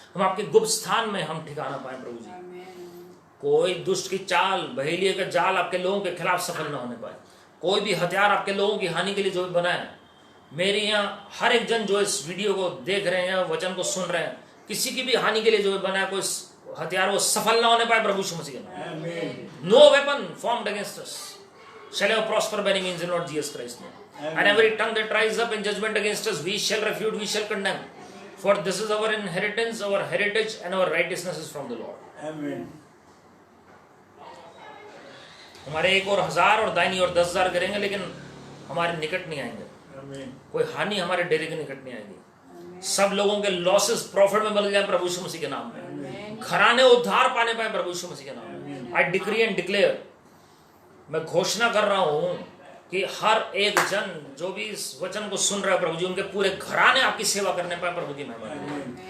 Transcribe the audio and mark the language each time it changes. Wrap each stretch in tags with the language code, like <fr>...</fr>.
<hi>हम आपके गुप्त स्थान में हम ठिकाना पाए प्रभु जी। कोई दुष्ट की चाल, बहेलिए का जाल आपके लोगों के खिलाफ सफल न होने पाए। कोई भी हथियार आपके लोगों की हानि के लिए जो बना है, मेरे यहाँ हर एक जन जो इस वीडियो को देख रहे हैं, वचन को सुन रहे हैं, किसी की भी हानि के लिए जो बना है कोई हथियार, वो सफल ना होने पाए प्रभु यीशु मसीह के नाम।</hi> <en>No weapon formed against us shall ever prosper by any means in Lord Jesus Christ name. And every tongue that rises up in judgment against us, we shall refute, we shall condemn. For this is our inheritance, our heritage, and our righteousness is from the Lord. Amen.</en> <hi>हमारे एक और 1000 और दाहिनी और 10,000 करेंगे, लेकिन हमारे निकट नहीं आएंगे।</hi> <en>Amen.</en> <hi>कोई हानि हमारे डेरे के निकट नहीं आएगी। सब लोगों के लॉसेस प्रॉफिट में बदल जाए प्रभु यीशु मसीह के नाम में। घराने उद्धार पाने पाए प्रभु यीशु मसीह के नाम में।</hi> <en>I decree and declare,</en> <hi>मैं घोषणा कर रहा हूं कि हर एक जन जो भी इस वचन को सुन रहा है प्रभु जी, उनके पूरे घराने आपकी सेवा करने पाए प्रभु की महिमा के लिए।</hi>